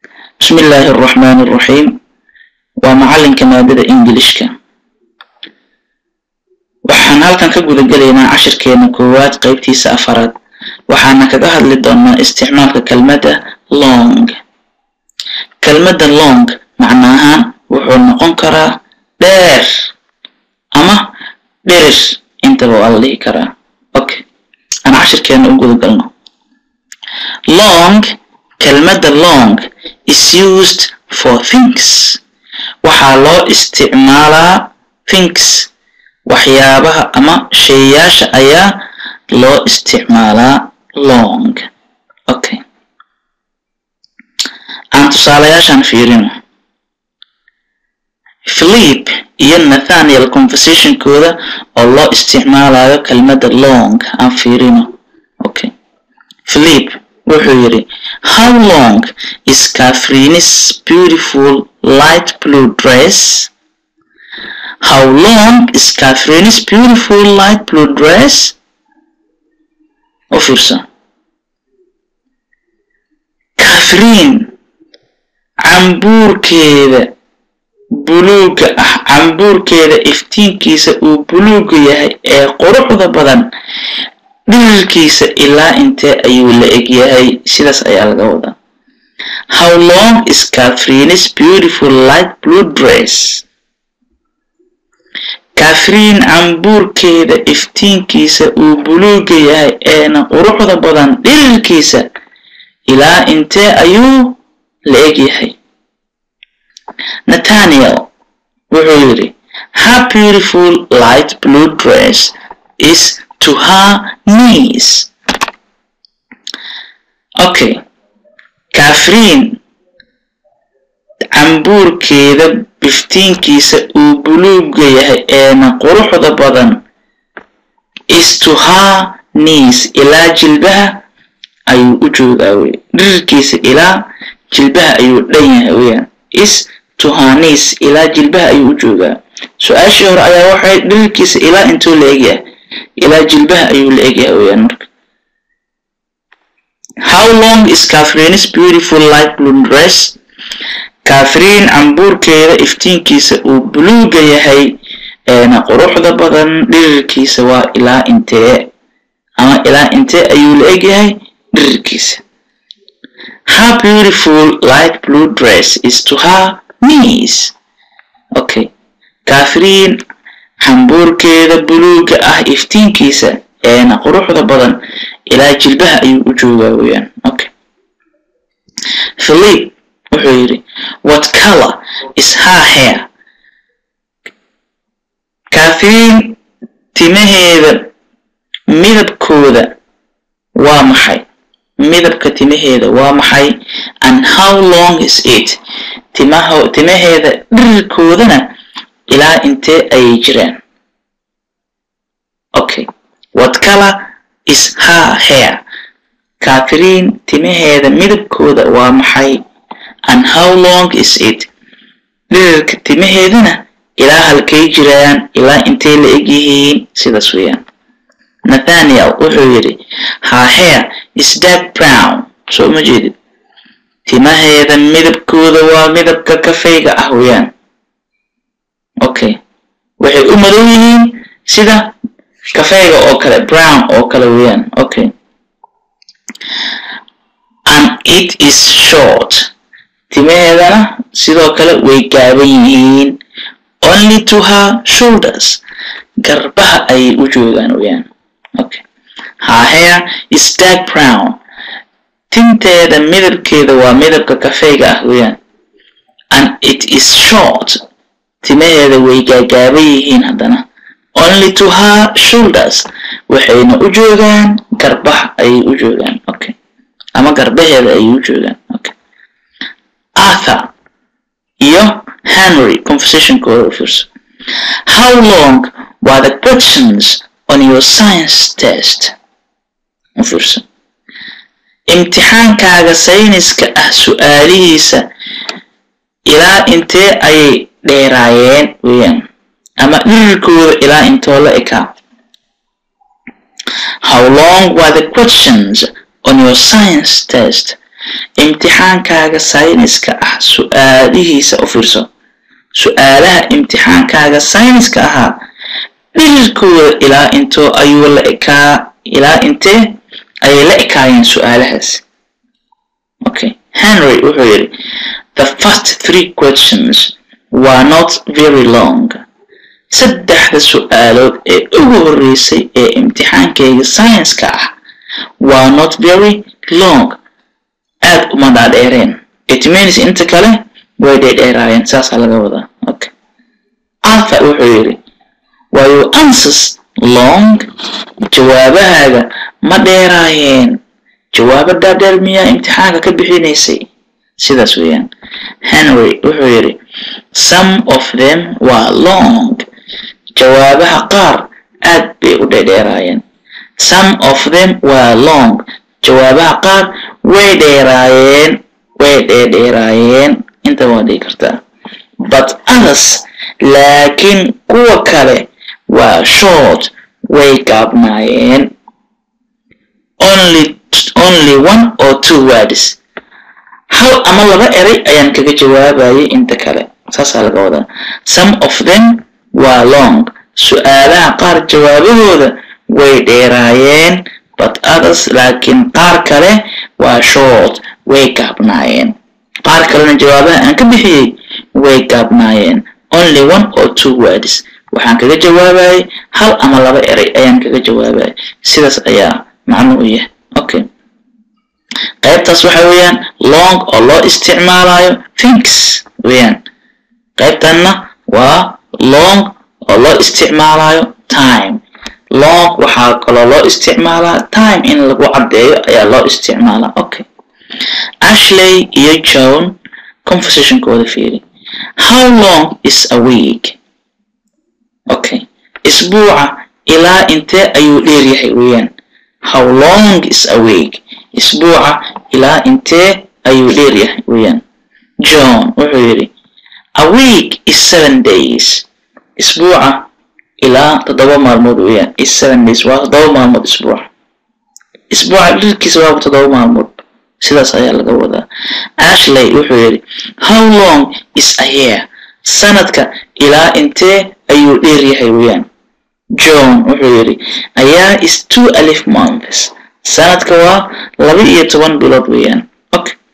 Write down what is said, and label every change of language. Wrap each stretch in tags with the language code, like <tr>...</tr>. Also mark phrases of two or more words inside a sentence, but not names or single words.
<ar>بسم الله الرحمن الرحيم</ar> <so>ومعلن كمادة إنجليشكا waxaan halkan ka guda galeynaa cashirkeena koowaad qaybtiisa afaraad waxaana kaga hadli doonaa isticmaalka kelmadda long. kelmadda long macnaha wuxuu noqon karaa dheer ama dheer intaba waa la dhihi karaa. Okay, aan cashirkeena u guda galno.</so> <en>Long, kelmadda long is used for things.</en> <so>waxaa loo isticmaalaa things waxyaabaha ama shayyaasha ayaa loo isticmaalaa long. Okay, aan tusaalayaashan fiirino. Philip iyo Nathaniel conversationkooda oo loo isticmaalayo kelmadda long aan fiirino. Okay, Philip wuxuu yiri,</so> <en>how long is Catherine's beautiful light blue dress? How long is Catherine's beautiful light blue dress?</en> <so>Ofursa. Catherine cambuurkeeda buluuga ah, cambuurkeeda iftiinkiisa uu buluuga yahay ee quruxda badan dhirkiisa ilaa intee ayuu la eg yahay? sidaas ayaa laga wadaa. How long is Catherine's beautiful light blue dress? Catherine cambuurkeeda iftiinkiisa uu buluuga yahay eena quruxda badan dhirkiisa ilaa intee ayuu la eg yahay? Nathaniel wuxuu yiri,</so> <en>her beautiful light blue dress is to her knees.</en> <so>Okay, Catherine cambuurkeeda iftiinkiisa uu buluuga yahay eena quruxda badan</so> <en>is to her knees</en> <so>ilaa jilbaha ayuu u joogaa wey. dhirkiisa ilaa jilbaha ayuu dhan yahay weeyaan.</so> <en>is to her knees</en> <so>ilaa jilbaha ayuu u joogaa. su-aashii hore ayaa waxay dhirkiisa ilaa intuu la eg yahay? ilaa jilbaha ayuu la eg yahay weeyaan.</so> <en>marka how long is Catherine's beautiful light blue dress?</en> <so>Catherine cambuurkeeda iftiinkiisa uu buluuga yahay eena quruxda badan dhirkiisa waa ilaa intee ama ilaa intee ayuu la eg yahay dhirkiisa?</so> <en>Her beautiful light blue dress is to her knees.</en> <so>Okay, Catherine cambuurkeeda buluuga ah iftiinkiisa eena quruxda badan ilaa jilbaha ayuu u joogaa weeyaan. Okay, Philip wuxuu yiri,</so> <en>what color is her hair?</en> <so>Catherine timaheeda midabkooda waa maxay? midabka timaheeda waa maxay?</so> <en>and how long is it?</en> <so>timaheeda dhirkoodana ilaa intee ayay jiraan?</so> <en>Okay, what color is her hair?</en> <so>Catherine timaheeda midabkooda waa maxay?</so> <en>and how long is it?</en> <so>dhirka timaheedana ilaa halkay jiraan? ilaa intee la eg yihiin? sidaas weeyaan. Nathaniel wuxuu yiri,</so> <en>her hair is dark brown.</en> <so>soo ma jeedid? timaheeda midabkooda waa midabka kafayga ah weeyaan. Okay, waxay u madow yihiin sida kafayga oo kale, brown oo kale weeyaan.</so> <en>Okay, and it is short.</en> <so>timaheedana sidoo kale way gaaban yihiin,</so> <en>only to her shoulders.</en> <so>garbaha ayay u joogaan weeyaan.</so> <en>Okay, her hair is dark brown.</en> <so>tinteeda midabkeeda waa midabka kafayga ah weeyaan.</so> <en>and it is short.</en> <so>timaheeda way gaaban yihiin haddana,</so> <en>only to her shoulders.</en> <so>waxayna u joogaan garbaha ayay u joogaan. Okay, ama garbaheeda ayay u joogaan. Okay, Arthur iyo Henry conversationkooda u fiirso.</so> <en>how long were the questions on your science test?</en> <so>u fiirso. imtixaankaaga sayniska ah su'aalihiisa ilaa intee ayay dheeraayeen weeyaan ama dhirkooda ilaa intoo la ekaa?</so> <en>how long were the questions on your science test?</en> <so>imtixaankaaga sayniska ah su'aalihiisa u fiirso su'aalaha imtixaankaaga sayniska ahaa dhirkooda ilaa intoo ayuu la ekaa ilaa intee ayay la ekaayeen su'aalahaas okay Henry wuxuu yiri</so> <en>the first 3 questions were not very long</en> <so>saddexda su'aalood ee ugu horeysay ee imtixaankayga sayniska ah</so> <en>were not very long</en> <so>aad uma dhaadheereen</so> <en>it means</en> <so>inta kale way dheeraayeen saas laga wadaa okay Arthur wuxuu yiri</so> <en>were your answers long</en> <so>jawaabahaga ma dheeraayeen jawaabo dhaadheer miyaa imtixaanka ka bixinaysay sidaas weeyaan Henry wuxuu yiri</so> <en>some of them were long</en> <so>jawaabaha qaar aad bay u dheeraayeen</so> <en>some of them were long</en> <so>jawaabaha qaar way dheeraayeen inta waa dhigi kartaa</so> <en>but others</en> <so>laakiin kuwa kale</so> <en>were short</en> <so>way gaabnaayeen</so> <en>only 1 or 2 words</en> <so>hal ama laba eray ayaan kaga jawaabayay inta kale saas laga wadaa</so> <en>some of them were long</en> <so>su'aalaha qaar jawaabahooda way dheeraayeen</so> <en>but others</en> <so>laakiin qaar kale waa short way gaabnaayeen qaar kalena jawaabaha aan ka bixiyay way gaabnaayeen</so> <en>only 1 or 2 words</en> <so>waxaan kaga jawaabayay hal ama laba eray ayaan kaga jawaabayay sidaas ayaa macnuhu yahay okay qaybtaas waxa weeyaan long oo loo isticmaalayo thanks weeyaan qaybtanna waa long oo loo isticmaalayo time long waxa kaloo loo isticmaalaa time in lagu cadeeyo ayaa loo isticmaalaa okay Ashley iyo John conversationkooda fiiri</so> <en>how long is a week</en> <so>okay isbuuca ilaa intee ayuu dheer yahay weeyaan</so> <en>how long is a week</en> <so>isbuuca ilaa intee ayuu dheer yahay weeyaan John wuxuu yiri</so> <en>a week is 7 days</en> <so>isbuuca ilaa 7 maalmood weeyaan</so> <en>is 7 days</en> <so>waa 7 maalmood isbuuca dherkiisa waa 7 maalmood sidaas ayaa laga wadaa Ashley wuxuu yiri</so> <en>how long is a year</en> <so>sanadka ilaa intee ayuu dheer yahay weeyaan John wuxuu yiri</so> <en>a year is 2 months</en> <so>sanadka waa 12 bilood weeyaan okay</so>